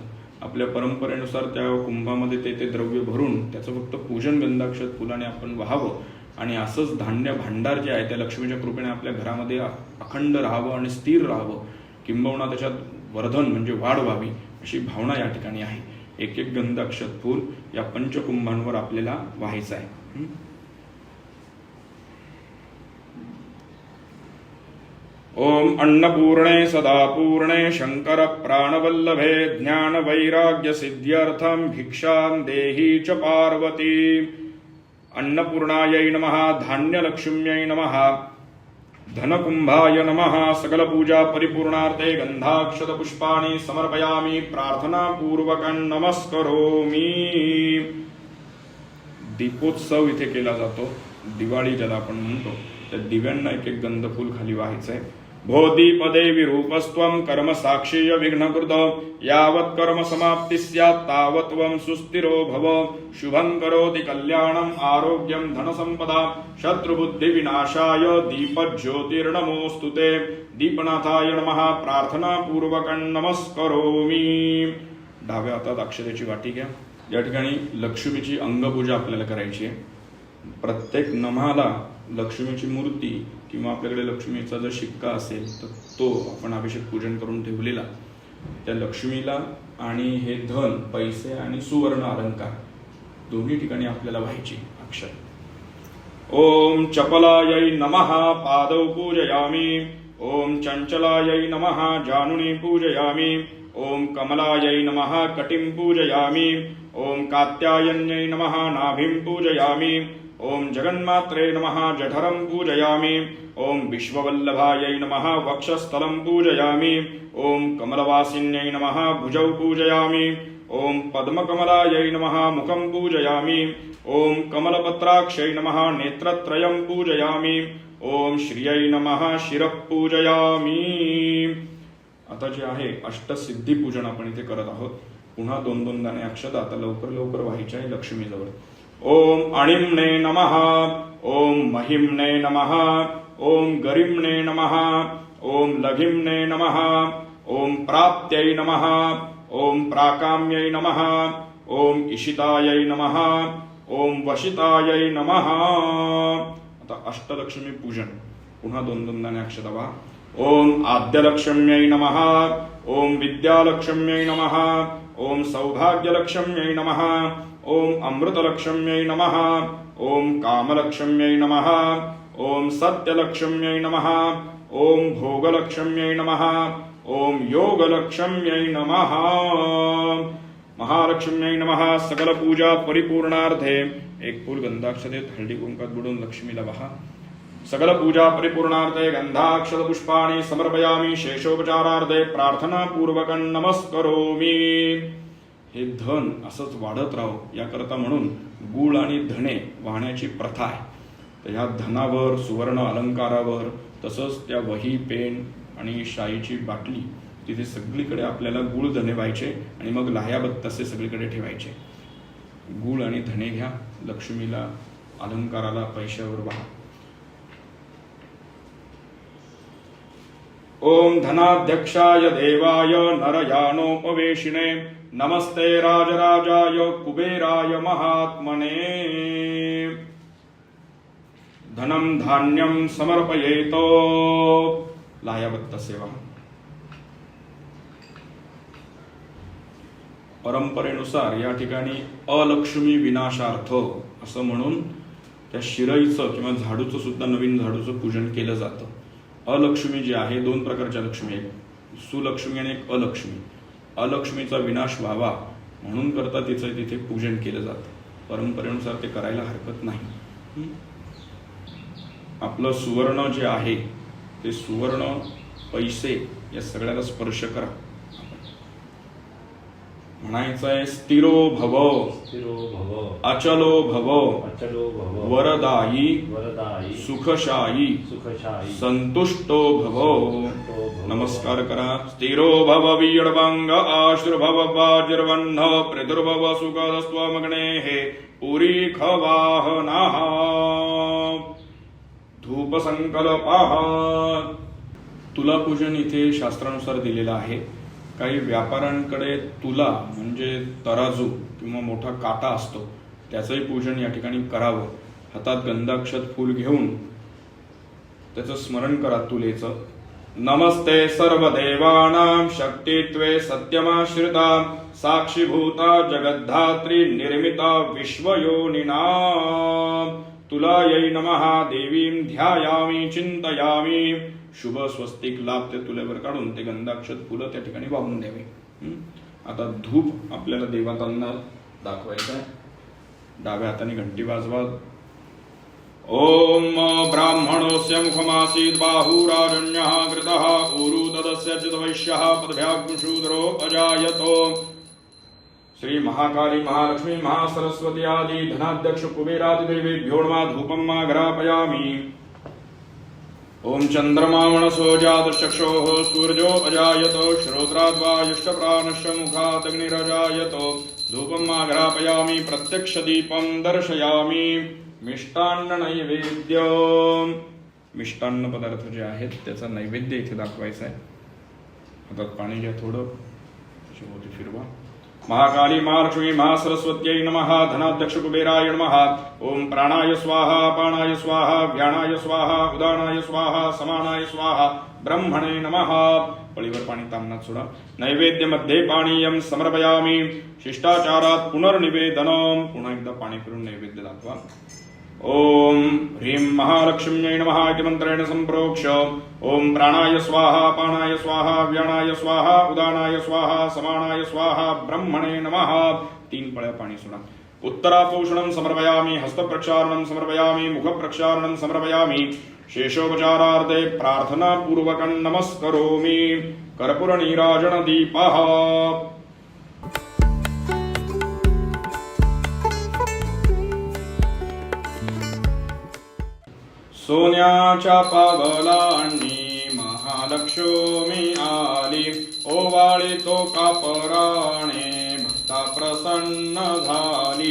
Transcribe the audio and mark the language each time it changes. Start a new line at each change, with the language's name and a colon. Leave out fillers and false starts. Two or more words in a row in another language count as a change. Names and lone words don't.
Marathi: आपल्या परंपरेनुसार त्या कुंभामध्ये ते द्रव्य भरून त्याचं फक्त पूजन गंधाक्षत फुलाने आपण व्हावं आणि असंच धान्य भांडार जे आहे त्या लक्ष्मीच्या कृपेने आपल्या घरामध्ये अखंड राहावं आणि स्थिर राहावं, किंबहुना त्याच्यात वर्धन म्हणजे वाढ व्हावी अशी भावना या ठिकाणी आहे. एक एक गंध अक्षत फूल या पंचकुंभांवर आपल्याला व्हायचं आहे.
Sanskrit: ओम अन्नपूर्णे सदापूर्णे शंकर प्राणवल्लभे ज्ञान वैराग्य सिद्ध्यर्थम भिक्षां देहि च पार्वती. अन्नपूर्णायै नमः. धान्यलक्ष्म्यै नमः. धनकुंभाय नमः. सकलपूजा परिपूर्णार्थे गंधाक्षत पुष्पाणि समर्पयामि. प्रार्थनापूर्वकं नमस्करोमि.
Marathi: दीपोत्सव इथे केला जातो. दिवाळी ज्याला आपण म्हणतो त्या दिव्यांना एक एक गंधफूल खाली व्हायचंय.
Sanskrit: भो दीपदेवी रूपस्त्वं कर्म साक्षीय विघ्नकृत. यावत् कर्म समाप्ति स्यात् तावत् त्वं सुस्थिरो भव. शुभं करोति कल्याणं आरोग्यं धनसंपदा. शत्रुबुद्धि विनाशाय दीपज्योतिर्नमोऽस्तु ते. दीपनाथाय नमः. प्रार्थनापूर्वकं नमस्करोमि.
Marathi: डाव्या हातात अक्षतेची वाटी घ्या. या ठिकाणी लक्ष्मीची अंगपूजा आपल्याला करायची आहे. प्रत्येक नमाला लक्ष्मीची मूर्ती किंवा आपल्याकडे लक्ष्मीचा जर शिक्का असेल तर तो आपण अभिषेक पूजन करून ठेवलेला त्या लक्ष्मीला आणि हे धन, पैसे आणि सुवर्ण अलंकार दोन्ही ठिकाणी आपल्याला व्हायची अक्षर.
Sanskrit: ओम चपलायै नमः. पादौ पूजयामि. ओम चंचलायै नमः. जानुनी पूजयामि. ओम कमलायै नमः. कटिं पूजयामि. ओम कात्यायन्यै नमः. नाभिं पूजयामि. ओम जगन्मात्रे नमः. जठरं पूजयामि. ओम विश्ववल्लभायै नमः. वक्षस्थलं पूजयामि. ओम कमलवासिन्यै नमः. भुजौ पूजयामि. ओम पद्मकमलायै नमः. मुखं पूजयामि. ओम कमलपत्राक्षै नमः. नेत्रत्रयं पूजयामि. ओम श्रियै नमः. शिरः पूजयामि.
Marathi: आता जे आहे अष्टसिद्धी पूजन आपण इथे करत आहोत. पुन्हा 2-2 दाणे अक्षता आता लवकर लवकर व्हायच्या आहे लक्ष्मीजवळ.
Sanskrit: ओम अणिम्ने नमः. ओम महिम्ने नमः. ओम गरिम्ने नमः. ओम लघिम्ने नमः. ओम प्राप्त्यै नमः. ओम प्राकाम्यै नमः. ओम इशितायै नमः. ओम वशितायै नमः.
Marathi: आता अष्टलक्ष्मी पूजन. पुन्हा 2 दाणे अक्षता व्हा.
Sanskrit: ओम आद्यलक्ष्म्यै नमः. ओम विद्यालक्ष्म्यै नमः. ओम सौभाग्यलक्ष्म्यै नमः. ओम अमृतलक्ष्म्यै नमः. ओम कामलक्ष्म्यै नमः. ओम सत्यलक्ष्म्यै नमः. ओम भोगलक्ष्म्यै नमः. ओम योगलक्ष्म्यै नमः. महालक्ष्म्यै नमः. सकल पूजा परिपूर्णार्थे
Marathi: एक फूल गंधाक्षतेत हळदी कुंकात बुडून लक्ष्मीला वहा.
Sanskrit: सकल पूजा परिपूर्णार्थे गंधाक्षत पुष्पाणि समर्पयामि. शेषोपचारार्थे प्रार्थनापूर्वकं नमस्करोमि.
Marathi: हे धन असंच वाढत राहो याकरता म्हणून गुळ आणि धणे वाहण्याची प्रथा आहे. तर ह्या धनावर, सुवर्ण अलंकारावर, तसंच त्या वही, पेन आणि शाईची बाटली तिथे सगळीकडे आपल्याला गुळ धणे व्हायचे आणि मग लाह्या बत्तासे सगळीकडे ठेवायचे. गुळ आणि धणे घ्या. लक्ष्मीला, अलंकाराला, पैशावर वाहा.
Sanskrit: ओम धनाध्यक्षाय देवाय नरयानोपवेशिने नमस्ते राजराजाय कुबेराय महात्मने. धनम धान्यम समर्पयेतो.
Marathi: लाह्याबत्ता सेवा. परंपरेनुसार या ठिकाणी
Sanskrit: अलक्ष्मी विनाशार्थ
Marathi: असं म्हणून त्या शिरईचं किंवा झाडूचं सुद्धा, नवीन झाडूचं पूजन केलं जातं. अलक्ष्मी जी आहे, 2 प्रकारच्या लक्ष्मी आहेत, सुलक्ष्मी आणि एक अलक्ष्मी. अलक्ष्मीचा विनाश व्हावा म्हणून करता तिचं तिथे पूजन केलं जातं. परंपरेनुसार ते करायला हरकत नाही. आपलं सुवर्ण जे आहे ते सुवर्ण, पैसे या सगळ्याला स्पर्श करा.
Sanskrit: म्हणायचंय स्थिरो भव, स्थिरो भव, अचलो भव, अचलो भव, वरदायी, वरदायी, सुखशायी, सुखशायी, संतुष्टो भव.
Marathi: नमस्कार करा.
Sanskrit: स्थिरो भव वीरभंग आशीर्भव वाजिर्वन्न प्रदुर्भव सुखदस्त्वमग्नेः पुरी खवाहनः. धूप संकल्पः.
Marathi: तुला पूजन इथे शास्त्रानुसार दिलेलं आहे. काही व्यापाऱ्यांकडे तुला म्हणजे तराजू किंवा मोठा काटा असतो, त्याचंही पूजन या ठिकाणी करावं. हातात गंधाक्षत फूल घेऊन त्याचं स्मरण करा तुलेचं.
Sanskrit: नमस्ते सर्व देवानां शक्तित्वे सत्यमाश्रिता साक्षीभूता जगद्धात्री निर्मिता विश्वयोनिना. तुलायै नमः. देवीं ध्यायामि चिंतयामि.
Marathi: शुभ स्वस्तिक लाभ ते तुल्यावर काढून ते गंधाक्षत फुलं त्या ठिकाणी वाहून द्यावे. आता धूप आपल्याला देवतांना दाखवायचा आहे. डाव्या हाताने घंटी वाजवा.
Sanskrit: ओम ब्राह्मणोस्य मुखमासीत् बाहुराजन्यः कृतः ऊरु तदस्य चितवैश्यः पदभ्याग्शूद्रो अजायतो. श्री महाकाली, महालक्ष्मी, महासरस्वती आदि धनाध्यक्ष कुबेरादिदेवेभ्यो नमः. धूपम् आघ्रापयामि. ओम चंद्रमा मनसो जातचक्षोः सूर्यो अजायतो श्रोत्राद्वा युष्टप्राणस्य मुखात् अग्निरजायतो. धूपम् आघ्रापयामि. प्रत्यक्ष दीपं दर्शयामि. मिष्टान्न नैवेद्य.
Marathi: मिष्टान्न पदार्थ जे आहेत त्याचा नैवेद्य इथे दाखवायचा आहे. हातात पाणी घ्या थोडं, शेवटी फिरवा.
Sanskrit: महाकाली, महालक्ष्मी, महासरस्वत्यै नमः. धनाध्यक्ष कुबेराय नमः. ओम प्राणाय स्वाहा, अपानाय स्वाहा, व्यानाय स्वाहा, उदानाय स्वाहा, समानाय स्वाहा. ब्रह्मणे नमः.
Marathi: पळीवर पाणी तामनात सोडा.
Sanskrit: नैवेद्यमध्ये पानीयं समर्पयामि. शिष्टाचारात पुनर्निवेदनम.
Marathi: पुन्हा एकदा पाणी फिरून नैवेद्य दाखवा.
Sanskrit: ओम ह्रीं महालक्ष्म्यै नमः इति मंत्रेण संप्रोक्ष. ओम प्राणाय स्वाहा, अपानाय स्वाहा, व्यानाय स्वाहा, उदानाय स्वाहा, समानाय स्वाहा. ब्रह्मणे नमः.
Marathi: 3 पळ्या पाणी सोडा.
Sanskrit: उत्तरापोषणं समर्पयामि. हस्तप्रक्षालनं समर्पयामि. मुखप्रक्षालनं समर्पयामि. शेषोपचारार्थे प्रार्थनापूर्वकं नमस्करोमि. कर्पूरनीराजन दीपः.
Marathi: सोन्याच्या पावलांनी महालक्ष्मी आली. ओवाळी तो कापराने भक्ता प्रसन्न झाली.